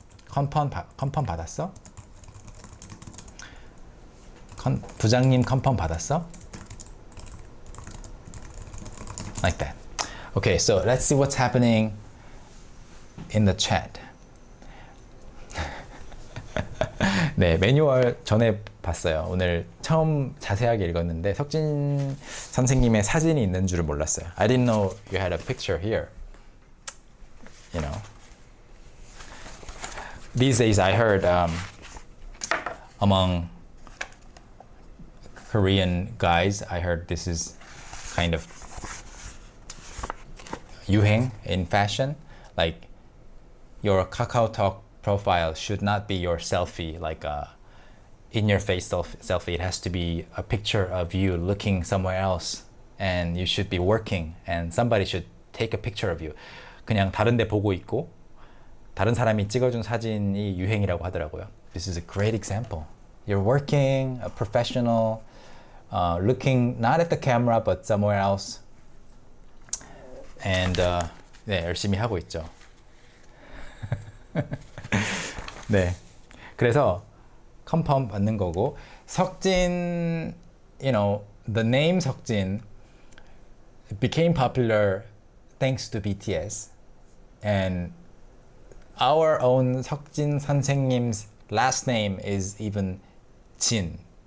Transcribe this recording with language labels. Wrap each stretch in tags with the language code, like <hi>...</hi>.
<ko>컨펌 받았어? 부장님 컨펌 받았어?</ko> <en>Like that. Okay, so let's see what's happening in the chat.</en> <ko>네, 매뉴얼 전에 봤어요. 오늘 처음 자세하게 읽었는데 석진 선생님의 사진이 있는 줄을 몰랐어요.</ko> <en>I didn't know you had a picture here. You know. These days I heard among Korean guys, I heard this is kind of 유행 in fashion. Like your KakaoTalk profile should not be your selfie, like a in-your-face selfie. It has to be a picture of you looking somewhere else, and you should be working, and somebody should take a picture of you.</en> <ko>그냥 다른 데 보고 있고 다른 사람이 찍어준 사진이 유행이라고 하더라고요.</ko> <en>This is a great example. You're working, a professional, looking not at the camera but somewhere else.</en> <ko>And 네, 열심히 하고 있죠. 네, 그래서 컨펌 받는 거고,</ko> <en>석진, you know, the name 석진 became popular thanks to BTS, and our own 석진 선생님's last name is even Jin.</en>